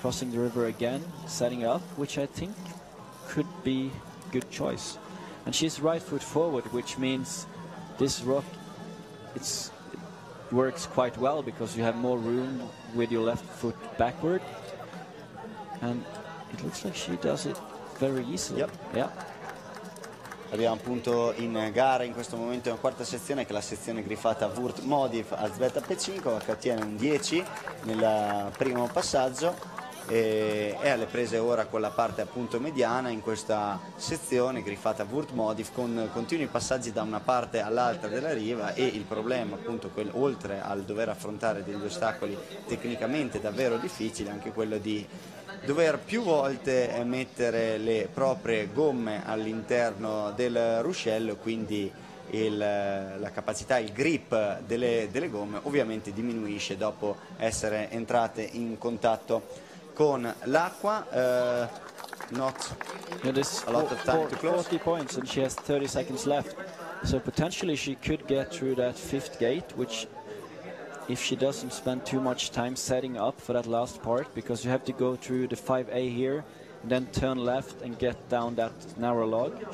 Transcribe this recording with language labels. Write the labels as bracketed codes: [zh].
[en] Crossing the river again, setting up, which I think could be a good choice. And she's right foot forward, which means this rock, it works quite well because you have more room with your left foot backward. And it looks like she does it very easily. Yeah. [it] Abbiamo appunto in gara in questo momento una quarta sezione, che è la sezione griffata Wurt Modiv Elzbieta Pechinkova, che ottiene un 10 nel primo passaggio e è alle prese ora con la parte appunto mediana in questa sezione griffata Wurt Modiv, con continui passaggi da una parte all'altra della riva. E il problema appunto, oltre al dover affrontare degli ostacoli tecnicamente davvero difficili, anche quello di dover più volte mettere le proprie gomme all'interno del ruscello, quindi la capacità, il grip delle gomme ovviamente diminuisce dopo essere entrate in contatto con l'acqua. [en] Not a lot of time to close. 40 points and she has 30 seconds left, so potentially she could get through that 5th gate, which, if she doesn't spend too much time setting up for that last part, because you have to go through the 5A here, and then turn left and get down that narrow log.